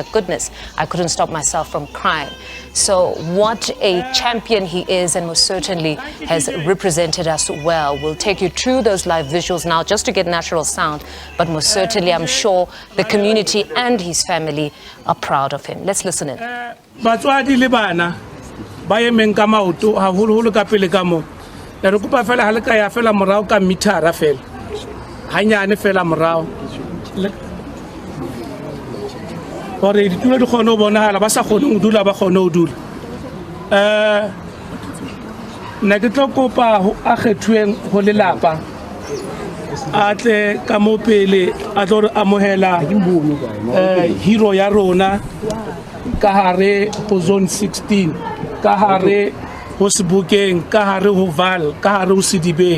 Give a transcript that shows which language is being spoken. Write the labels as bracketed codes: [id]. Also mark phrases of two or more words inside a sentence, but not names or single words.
[en] Goodness, I couldn't stop myself from crying. So what a champion he is, and most certainly has represented us well. We'll take you through those live visuals now just to get natural sound, but most certainly I'm sure the community and his family are proud of him. Let's listen in. [st] Ba emeng ka maoto ha holo ka pele ka mo le re kopa fela ha le ka ya fela morao ka mithara fela hanyane fela morao hore ditulo di kgone ho bonahala ba sa kgone ho dula ba kgone ho dula nna ke tlo kopa a kgethuweng ho lelapa a tle ka mo pele a tlo re amohela hero ya rona ka hare ho zone 16 ka hare ho Sebokeng, ka hare ho Val, ka hare ho Sedibeng.